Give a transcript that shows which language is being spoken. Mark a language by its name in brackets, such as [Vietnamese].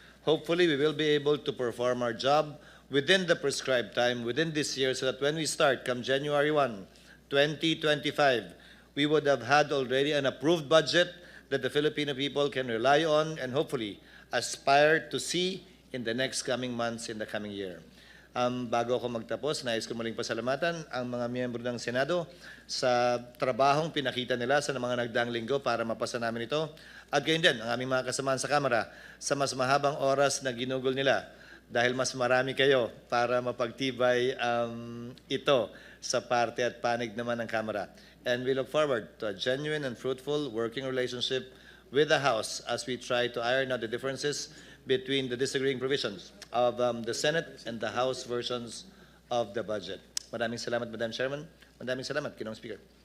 [English] Hopefully, we will be able to perform our job within the prescribed time, within this year, so that when we start, come January 1, 2025, we would have had already an approved budget that the Filipino people can rely on and hopefully aspire to see in the next coming months, in the coming year. [Filipino] Bago ako magtapos, nais ko muling pasalamatan ang mga miyembro ng Senado sa trabahong pinakita nila sa mga nagdaang linggo para mapasa namin ito. At gayon din, ang aming mga kasamahan sa Kamara sa mas mahabang oras na ginugol nila dahil mas marami kayo para mapagtibay ito sa parte at panig naman ng Kamara. [English] And we look forward to a genuine and fruitful working relationship with the House as we try to iron out the differences between the disagreeing provisions of the Senate and the House versions of the budget. [Filipino] Maraming salamat, Madam Chairman. Maraming salamat, Ginoong Speaker.